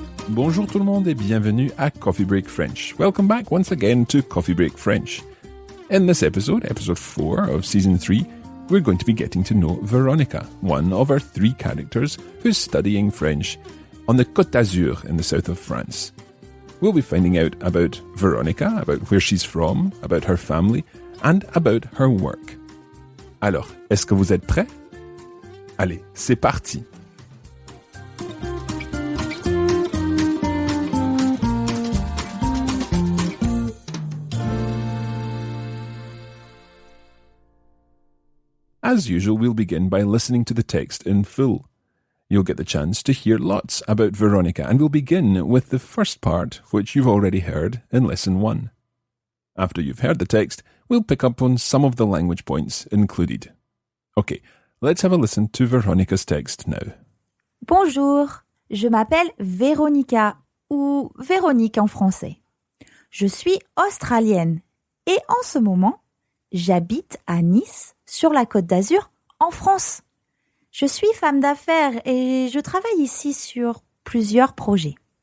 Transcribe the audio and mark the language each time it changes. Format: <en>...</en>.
<fr>Bonjour tout le monde et bienvenue à Coffee Break French.</fr> <en>Welcome back once again to Coffee Break French. In this episode, episode 4 of season 3, we're going to be getting to know Veronica, one of our 3 characters who's studying French on the Côte d'Azur in the south of France. We'll be finding out about Veronica, about where she's from, about her family, and about her work.</en> <fr>Alors, est-ce que vous êtes prêts? Allez, c'est parti!</fr> <en>As usual, we'll begin by listening to the text in full. You'll get the chance to hear lots about Veronica, and we'll begin with the first part, which you've already heard in Lesson 1. After you've heard the text, we'll pick up on some of the language points included. Okay, let's have a listen to Veronica's text now.</en> <fr>Bonjour, je m'appelle Véronica, ou Véronique en français. Je suis australienne et en ce moment, j'habite à Nice, sur la Côte d'Azur, en France. Je suis femme d'affaires et je travaille ici sur plusieurs projets.</fr>